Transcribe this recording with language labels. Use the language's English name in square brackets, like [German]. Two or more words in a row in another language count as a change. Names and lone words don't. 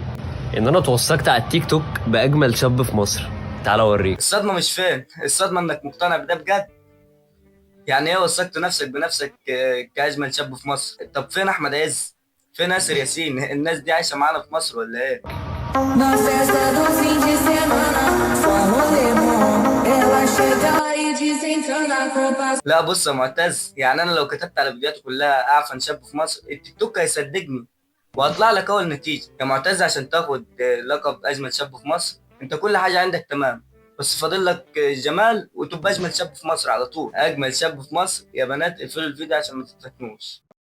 [Arabic] إن أنا اتوثقت على التيك توك بأجمل شاب في مصر. تعال أوريك. الصدمه مش فين، الصدمه انك مقتنع بده بجد. يعني ايه وثقت نفسك بنفسك كاجمل شاب في مصر؟ طب فين احمد عز؟ فين ياسر ياسين؟ الناس دي عايشه معانا في مصر ولا ايه؟ [Portuguese] Na festa do fim de semana, só rolê bom. Ela chega e desencana com passo. [Arabic] لا بص يا معتز، يعني انا لو كتبت على فيديوهاتي كلها اعفن شاب في مصر التيك توك هيصدقني وهطلع لك اول نتيجه. يا معتز عشان تاخد لقب اجمل شاب في مصر انت كل حاجه عندك تمام، بس فاضل لك الجمال وتبقى اجمل شاب في مصر على طول. اجمل شاب في مصر يا بنات، اقفلوا الفيديو عشان ما تتفتنوش.